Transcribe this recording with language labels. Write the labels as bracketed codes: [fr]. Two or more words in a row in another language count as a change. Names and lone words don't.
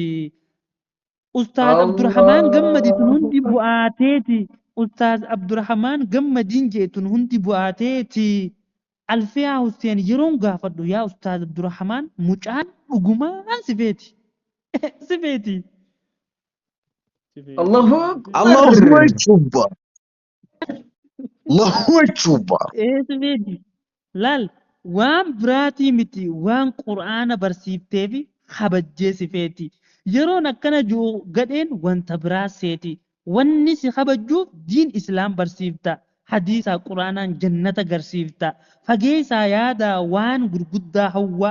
[om] Ustaaz Abdurrahmaan gammaditun hundi [ar] الله [om] bu'aateeti. Ustaaz Abdurrahmaan gammadiin jeetun hundi bu'aateeti. Alfiyaa Hussein yeroon gaafadhu yaa Ustaaz Abdurrahmaan mucaan dhugumaan sifeeti. Sifeeti. [ar] الله الله أكبر أكبر الله أكبر [om] Sifeeti. Laal waan biraatii miti waan qur'aana barsiiftee fi kabajjee sifeeti. Yeroon akkana jiru gadheen wanta biraa seeti. Wanni si kabajjuuf diin islaam barsiifta. Hadiisaa quraanaan jannata garsiifta. Fageessaa yaadaa waan gurguddaa hawwaa.